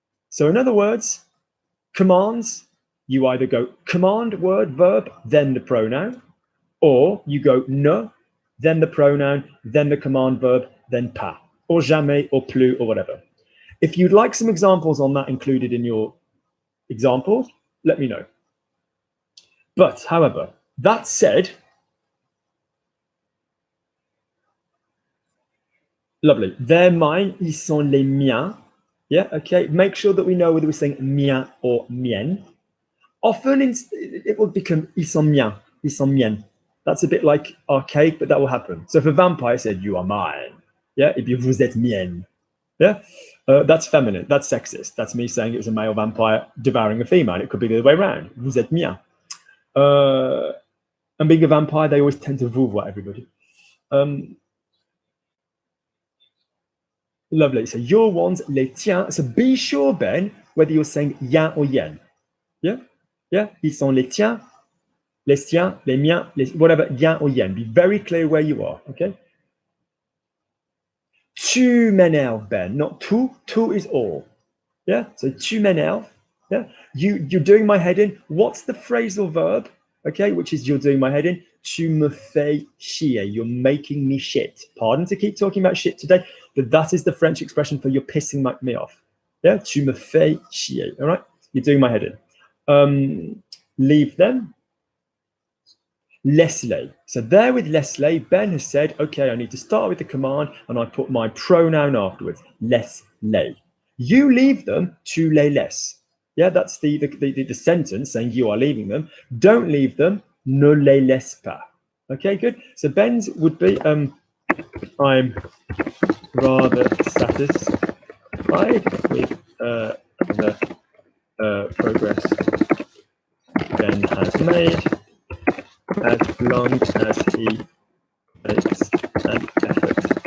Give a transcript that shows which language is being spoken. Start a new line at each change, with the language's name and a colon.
English: So in other words, commands, you either go command, word, verb, then the pronoun, or you go ne, then the pronoun, then the command verb, then pas, or jamais, or plus, or whatever. If you'd like some examples on that included in your examples, let me know. But, however, that said, lovely. They're mine,
French: ils sont les miens.
English: Yeah, okay. Make sure that we know whether we're saying mien or mien. Often it will become
French: ils sont miens, ils sont miennes.
English: That's a bit like archaic, but that will happen. So if a vampire said, you are mine, yeah, it'd be
French: vous êtes mienne.
English: Yeah, that's feminine, that's sexist. That's me saying it was a male vampire devouring a female. It could be the other way around.
French: Vous êtes mien.
English: And being a vampire, they always tend to vouvoie everybody. Lovely. So your ones,
French: les tiens.
English: So be sure, Ben, whether you're saying yen or yen. Yeah. Yeah,
French: ils sont les tiens, les siens, les miens, les,
English: whatever, yen or yen. Be very clear where you are, okay?
French: Tu m'énerves, Ben, not tout.
English: Tout is all. Yeah, so
French: tu m'énerves.
English: Yeah, you're doing my head in. What's the phrasal verb? Okay, which is you're doing my head in.
French: Tu me fais chier.
English: You're making me shit. Pardon to keep talking about shit today, but that is the French expression for you're pissing me off. Yeah,
French: tu me fais chier.
English: All right, you're doing my head in. Leave them. Leslie. So there with Leslie, Ben has said, okay, I need to start with the command and I put my pronoun afterwards. Leslie. You leave them,
French: tu les laisses.
English: Yeah, that's the sentence saying you are leaving them. Don't leave them,
French: ne les laisse pas.
English: Okay, good. So Ben's would be, I'm rather satisfied with the progress Ben has made, as long as he makes an effort.